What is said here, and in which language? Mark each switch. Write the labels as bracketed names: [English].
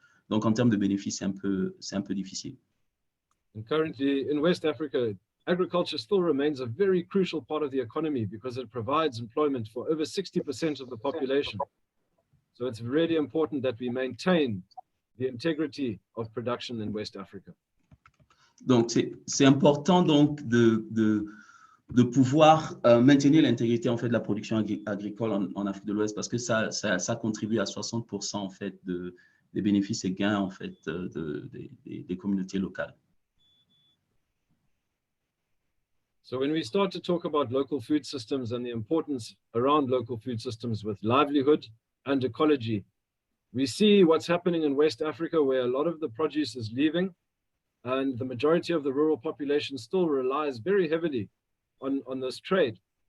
[French] Donc en termes de bénéfices, c'est un peu difficile. [English] And currently in West Africa, agriculture still remains a very crucial part of the economy because it provides employment for over 60% of the population. So it's really important that we maintain the integrity of production in West Africa. [French] Donc, c'est important donc de pouvoir maintenir l'intégrité en fait de la production agricole en Afrique de l'Ouest, parce que ça contribue à 60% en fait des bénéfices et gains en fait des communautés locales. [English] So when we start to talk about local food systems and the importance around local food systems with livelihood and ecology, we see what's happening in West Africa, where a lot of the produce is leaving, and the majority of the rural population still relies very heavily on this trade.